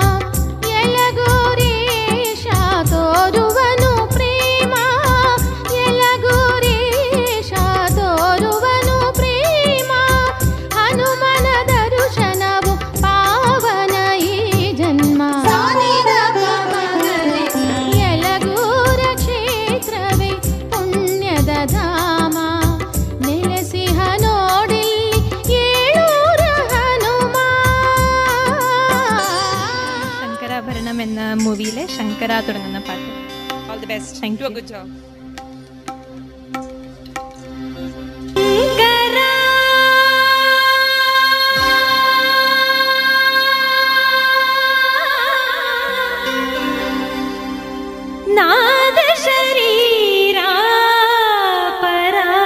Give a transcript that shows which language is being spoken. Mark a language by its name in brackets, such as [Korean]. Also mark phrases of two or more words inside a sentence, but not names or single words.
[Kannada] ಯಲಗೂರೇಶ ತೋರುವನು ಪ್ರೇಮ ಯಲಗೂರೇಶ ತೋರುವನು ಪ್ರೇಮ ಹನುಮನ ದರ್ಶನವು ಪಾವನ ಈ ಜನ್ಮ ಯಲಗೂರ ಕ್ಷೇತ್ರವೇ ಪುಣ್ಯದ ಧಾಮ ನೆಲೆಸಿಹ ನೋಡಿಲ್ಲಿ ಏಳೂರ ഹനുമ. [Malayalam] ശങ്കരാഭരണം എന്ന മൂവിയിലെ ശങ്കര തുടങ്ങുന്ന പാട്ട്. [English] All the best. Thank you. Good job. [Sanskrit] ನಾದ ಶರೀರ ಪರ